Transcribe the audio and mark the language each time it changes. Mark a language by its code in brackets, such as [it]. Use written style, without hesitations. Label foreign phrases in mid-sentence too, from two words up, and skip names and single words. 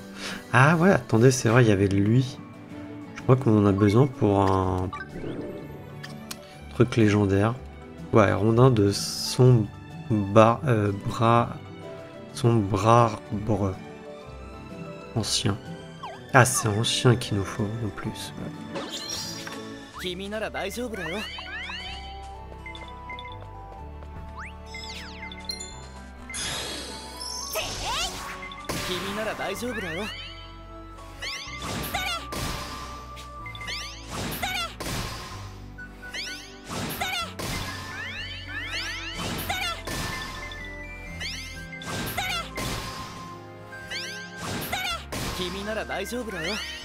[fr] Ah ouais, attendez, c'est vrai, il y avait lui. Je crois qu'on en a besoin pour un truc légendaire. Ouais, rondin de son sombrabre ancien. Ah, c'est ancien qu'il nous faut en plus. Ouais. [ja] 君なら大丈夫だよ。君なら大丈夫だよ。君なら大丈夫だよ。